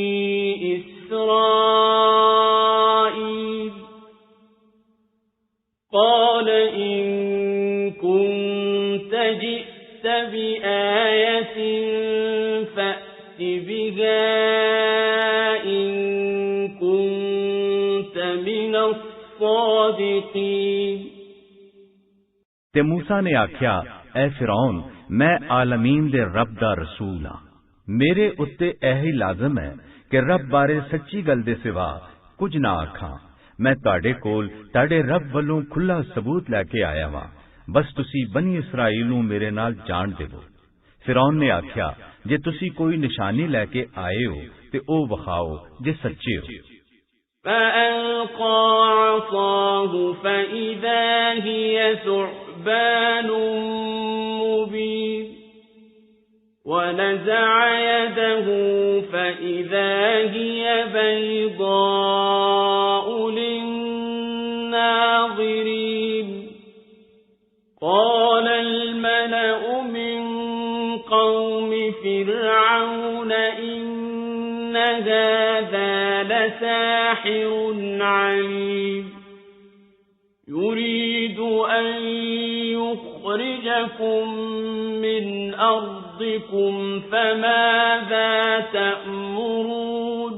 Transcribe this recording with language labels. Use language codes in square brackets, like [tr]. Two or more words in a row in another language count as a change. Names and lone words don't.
[ar] إسرائيل قال إن كنت جئت بآية فأت بها إن كنت من الصادقين [pa] ਤੇ ਮੂਸਾ ਨੇ ਆਖਿਆ, ਐ ਫਿਰੌਨ, ਮੈਂ ਆਲਮੀਨ ਦੇ ਰੱਬ ਦਾ ਰਸੂਲ ਹਾਂ। ਮੇਰੇ ਉੱਤੇ ਇਹੀ ਲਾਜ਼ਮ ਹੈ ਕਿ ਰੱਬ ਬਾਰੇ ਸੱਚੀ ਗੱਲ ਦੇ ਸਿਵਾ ਕੁਝ ਨਾ ਆਖਾਂ। ਮੈਂ ਤੁਹਾਡੇ ਕੋਲ ਤੁਹਾਡੇ ਰੱਬ ਵੱਲੋਂ ਖੁੱਲਾ ਸਬੂਤ ਲੈ ਕੇ ਆਇਆ ਵਾਂ। ਬਸ ਤੁਸੀਂ ਬਨੀ ਇਸਰਾਈਲ ਨੂੰ ਮੇਰੇ ਨਾਲ ਜਾਣ ਦੇਵੋ। ਫਿਰੌਨ ਨੇ ਆਖਿਆ, ਜੇ ਤੁਸੀਂ ਕੋਈ ਨਿਸ਼ਾਨੀ ਲੈ ਕੇ ਆਏ ਹੋ ਤੇ ਉਹ ਵਿਖਾਓ ਜੇ ਸੱਚੇ ਹੋ। [ar] فألقى عصاه فإذا هي ثعبان مبين ونزع يده فإذا هي بيضاء للناظرين قال الملأ من قوم فرعون إن هذا لساحر عليم يريد أن يخرجكم من أرضكم فماذا تأمرون